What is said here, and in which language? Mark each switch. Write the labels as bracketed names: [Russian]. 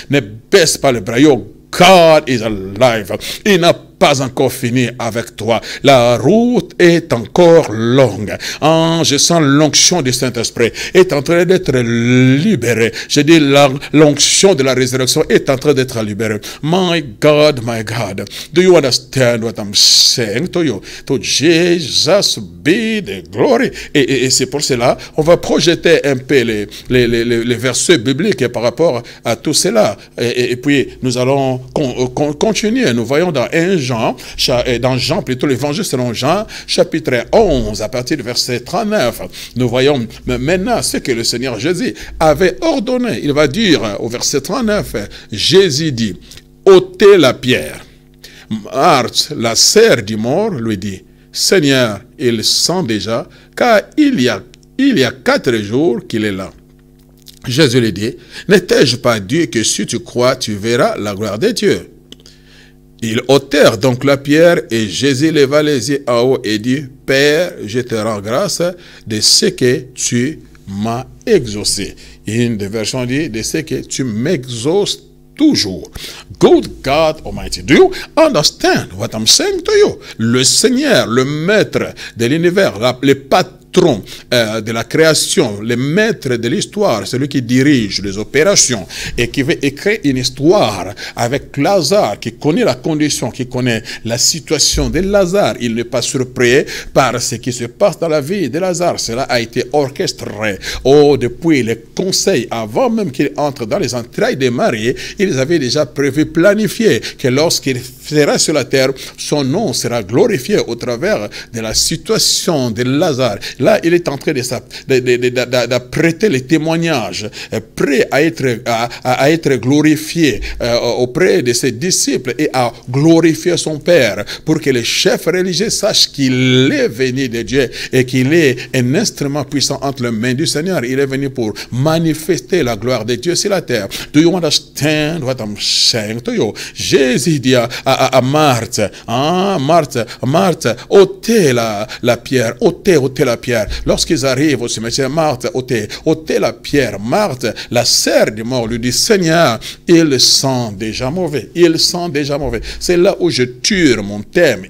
[French] Ne baisse pas les bras. [English] Your God is alive. [French] Il n'a pas encore fini avec toi. La route est encore longue. Ah, je sens l'onction du Saint-Esprit est en train d'être libérée. Je dis l'onction de la résurrection est en train d'être libérée. [English] My God, do you understand what I'm saying to you? To Jesus be the glory. [French] Et c'est pour cela, on va projeter un peu les versets bibliques par rapport à tout cela. Et puis, nous allons continuer. Nous voyons dans Jean, plutôt l'évangile selon Jean, chapitre 11, à partir du verset 39. Nous voyons maintenant ce que le Seigneur Jésus avait ordonné. Il va dire au verset 39, Jésus dit, ôtez la pierre. Marthe, la sœur du mort, lui dit, Seigneur, il sent déjà, car il y a 4 jours qu'il est là. Jésus lui dit, n'étais-je pas dit que si tu crois, tu verras la gloire de Dieu? Ils ôtèrent donc la pierre et Jésus leva les yeux en haut et dit, Père, je te rends grâce de ce que tu m'as exaucé. Une des versions dit, de ce que tu m'exauces toujours. [English] Good God Almighty, do you understand what I'm saying to you? [French] Le Seigneur, le maître de l'univers, le patron de la création, le maître de l'histoire, celui qui dirige les opérations et qui veut écrire une histoire avec Lazare, qui connaît la condition, qui connaît la situation de Lazare. Il n'est pas surpris par ce qui se passe dans la vie de Lazare. Cela a été orchestré. Oh, depuis les conseils, avant même qu'il entre dans les entrailles de Marie, ils avaient déjà prévu, planifié que lorsqu'il sera sur la terre, son nom sera glorifié au travers de la situation de Lazare. Là, il est en train d'apprêter les témoignages, prêt à être glorifié auprès de ses disciples et à glorifier son Père, pour que les chefs religieux sachent qu'il est venu de Dieu et qu'il est un instrument puissant entre les mains du Seigneur. Il est venu pour manifester la gloire de Dieu sur la terre. [English] Do you understand what I'm saying to you? [French] Jésus dit à Marthe, Marthe, ôtez la pierre, ôtez la pierre. Lorsqu'ils arrivent au cimetière, Marthe, ôtez la pierre. Marthe, la sœur du mort, lui dit, Seigneur, il sent déjà mauvais. Il sent déjà mauvais. C'est là où je tire mon thème.